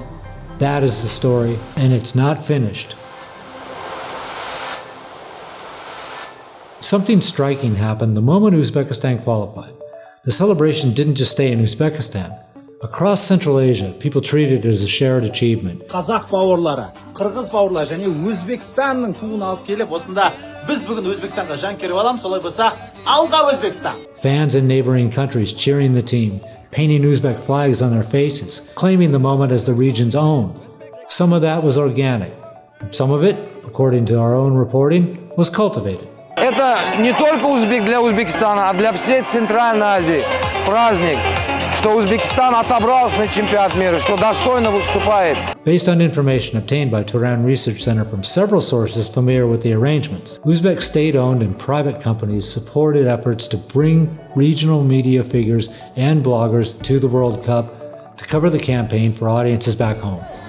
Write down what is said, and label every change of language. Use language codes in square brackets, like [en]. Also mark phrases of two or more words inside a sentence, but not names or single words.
[en] That is the story, and it's not finished. Something striking happened the moment Uzbekistan qualified. The celebration didn't just stay in Uzbekistan. Across Central Asia, people treated it as a shared achievement. [kk] Қазақ бауырлары, қырғыз бауырлары және Өзбекстанның туын алып келіп, осында біз бүгін Өзбекстанға жан керіп аламыз, солай болса, алға Өзбекстан. [en] Fans in neighboring countries cheering the team, painting Uzbek flags on their faces, claiming the moment as the region's own. Some of that was organic. Some of it, according to our own reporting, was cultivated. [ru] Это не только Узбек для Узбекистана, а для всей Центральной Азии праздник, что Узбекистан отобрался на чемпионат мира, что достойно выступает. [en] Based on information obtained by Turan Research Center from several sources familiar with the arrangements, Uzbek state-owned and private companies supported efforts to bring regional media figures and bloggers to the World Cup to cover the campaign for audiences back home.